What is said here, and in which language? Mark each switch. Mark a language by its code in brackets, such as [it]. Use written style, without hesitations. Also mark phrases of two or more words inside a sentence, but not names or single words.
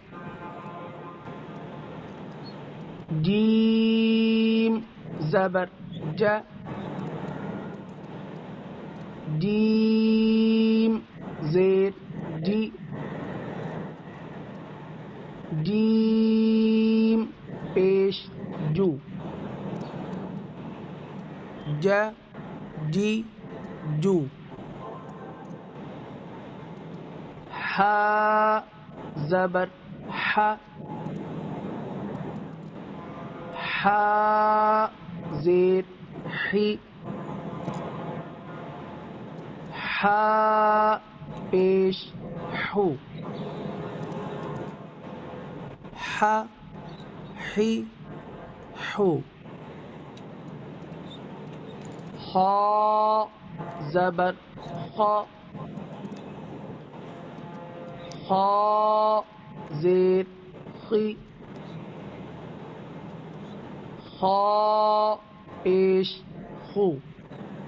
[ur] جیم زبر جا، جیم زیر جی، جیم پیش جو، جا جی جو۔ ہا زبر ہا، ہا زیر حی، ہا پیش حو، ہا حی حو۔ خا زبر خا، خا زیر خی، خا پیش خو،